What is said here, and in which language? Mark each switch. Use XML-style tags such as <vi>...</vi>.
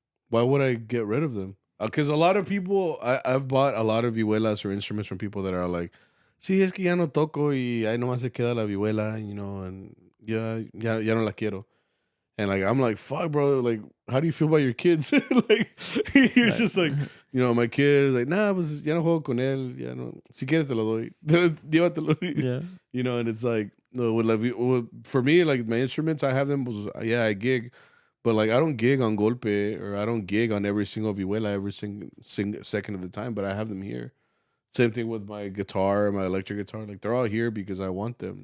<en>Why would I get rid of them? Because a lot of people, I've bought a lot of vihuelas or instruments from people that are like,</en> <es>sí, es que ya no toco y ahí nomás se queda la vihuela,</es> <en>and</en> <es>ya no la quiero.</es> <en>And like, I'm like, fuck, bro. Like, how do you feel about your kids? Like, you're just like, my kid is like, nah,</en> <es>pues ya no juego con él. Ya no. Si quieres te lo doy. Llévatelo.</es> <en>Yeah. And it's like, no, for me, like my instruments, I have them. I gig, but like I don't gig on golpe, or I don't gig on every single vihuela every second of the time. But I have them here. Same thing with my guitar, my electric guitar. Like they're all here because I want them.</en>